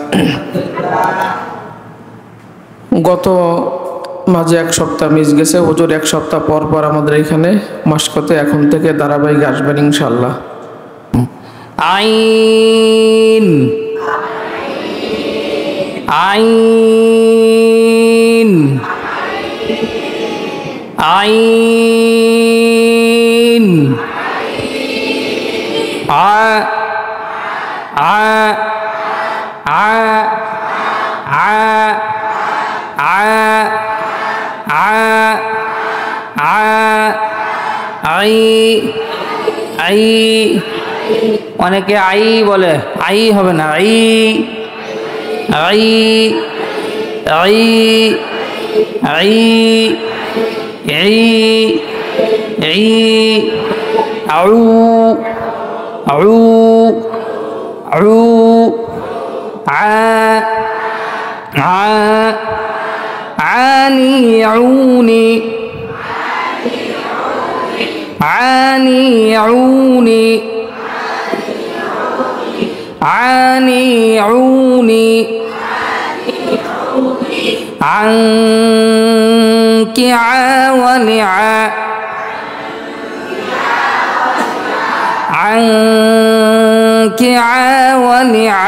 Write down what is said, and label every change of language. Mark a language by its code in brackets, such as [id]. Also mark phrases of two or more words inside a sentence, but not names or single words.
[bn] গত মাঝে এক সপ্তাহ মিস গেছে, হুজুর এক সপ্তাহ পর পর আমাদের এখানে মশকতে এখন থেকে ধারাবাহিক আসবেন ইনশাআল্লাহ। আইন আইন আইন আ আ আ আ আ আ আ আই আই অনেকে আই বলে, আই হবে না, আই আই আই আই আই আই আউ আউ আউ আ আ আনি আউনি আনি আউনি আনি আউনি আনকি আওয়ানি আনকি আওয়ানি